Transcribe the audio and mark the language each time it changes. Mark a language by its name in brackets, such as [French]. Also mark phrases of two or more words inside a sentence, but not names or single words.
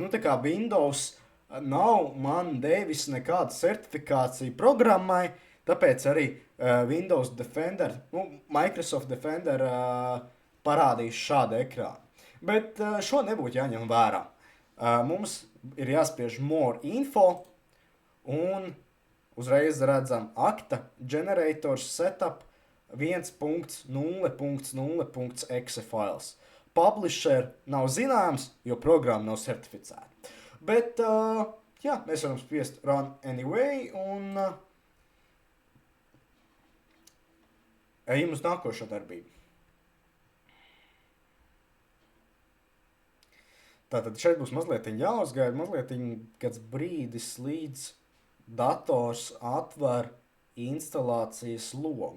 [Latvian] Nu, tā kā Windows nav man devis nekādu certifikāciju programmai, tāpēc arī Windows Defender, Microsoft Defender parādīs šādu ekrānu. Bet šo nebūtu jāņem vērā. Mums ir jāspiež [English] More Info [Latvian] un uzreiz redzam Akta Generators Setup 1.0.0.exe files. Publisher nav zināms, jo programma nav certificēta. Bet, jā, mēs varam spiest [English] Run Anyway [Latvian] un ejam uz nākošo darbību. Tātad šeit būs mazliet jāuzgaida, mazliet kāds brīdis, līdz dators atver instalācijas logu.